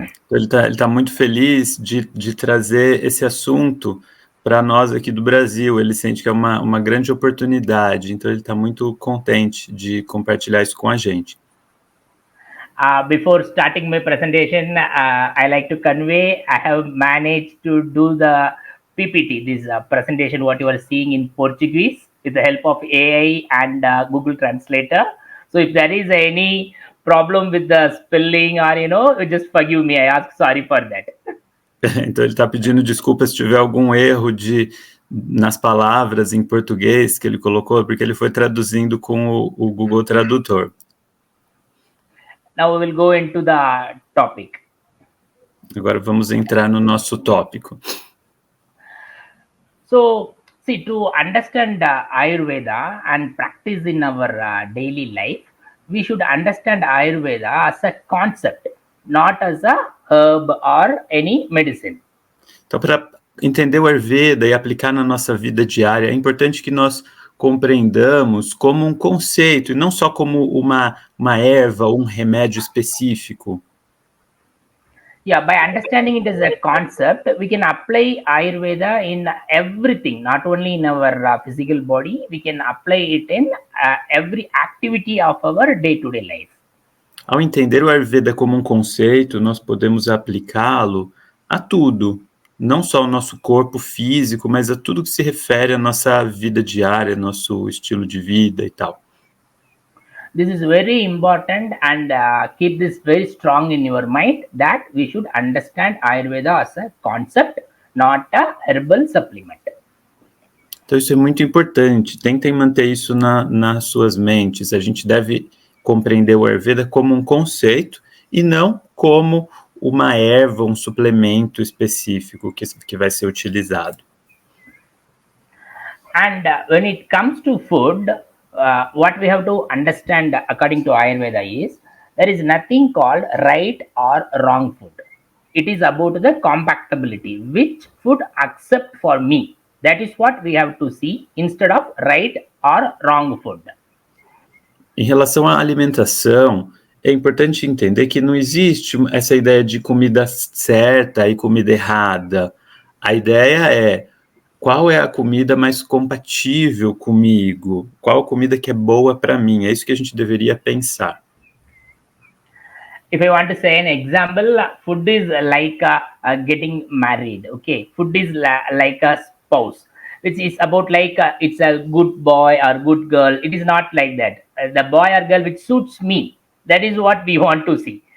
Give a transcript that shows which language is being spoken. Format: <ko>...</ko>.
<pt>Ele tá muito feliz de trazer esse assunto para nós aqui do Brasil. Ele sente que é uma grande oportunidade, então ele está muito contente de compartilhar isso com a gente.</pt> <en>Before starting my presentation, I like to convey, I have managed to do the PPT, this presentation, what you are seeing in Portuguese, with the help of AI and Google Translator. So if there is any problem with the spelling or, just forgive me, I ask sorry for that.</en> <pt>Então ele está pedindo desculpas se tiver algum erro nas palavras em português que ele colocou, porque ele foi traduzindo com o Google Tradutor.</pt> <en>Now we will go into the topic.</en> <pt>Agora vamos entrar no nosso tópico.</pt> <en>So, see, to understand Ayurveda and practice in our daily life, we should understand Ayurveda as a concept, not as a herb or any medicine.</en> <pt>Então, para entender o Ayurveda e aplicar na nossa vida diária, é importante que nós compreendamos como um conceito, e não só como uma erva, um remédio específico.</pt> <en>Yeah, by understanding it as a concept, we can apply Ayurveda in everything, not only in our physical body, we can apply it in every activity of our day-to-day life.</en> <pt>Ao entender o Ayurveda como um conceito, nós podemos aplicá-lo a tudo, não só ao nosso corpo físico, mas a tudo que se refere à nossa vida diária, nosso estilo de vida e tal.</pt> <en>This is very important, and keep this very strong in your mind that we should understand Ayurveda as a concept, not a herbal supplement.</en> <pt>Então isso é muito importante, tentem manter isso nas suas mentes. A gente deve compreender o Ayurveda como um conceito e não como uma erva, um suplemento específico que vai ser utilizado.</pt> <en>And when it comes to food, what we have to understand according to Ayurveda is there is nothing called right or wrong food. It is about the compatibility, which food accept for me. That is what we have to see instead of right or wrong food.</en> <pt>Em relação à alimentação, é importante entender que não existe essa ideia de comida certa e comida errada. A ideia é qual é a comida mais compatível comigo, qual a comida que é boa para mim. É isso que a gente deveria pensar.</pt> <en>If I want to say an example, food is like getting married. Okay, food is like a spouse, which is about like it's a good boy or good girl. It is not like that. The boy or girl which suits me, that is what we want to see.</en>